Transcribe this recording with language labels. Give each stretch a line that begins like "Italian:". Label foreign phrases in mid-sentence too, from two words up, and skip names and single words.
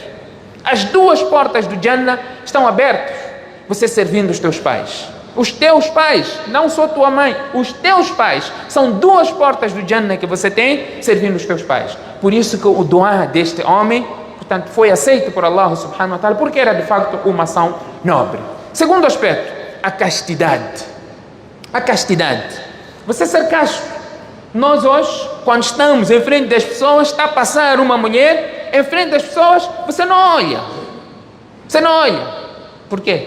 Portuguese: As duas portas do Jannah estão abertas, você servindo os teus pais. Os teus pais, não só tua mãe, os teus pais, são duas portas do Jannah que você tem, servindo os teus pais. Por isso que o dua deste homem, portanto, foi aceito por Allah
Arabic: سبحانه وتعالى,
Portuguese: porque era de facto uma ação nobre. Segundo aspecto, a castidade. A castidade. Você ser casto. Nós hoje, quando estamos em frente das pessoas, está a passar uma mulher, em frente das pessoas, você não olha. Você não olha. Por quê?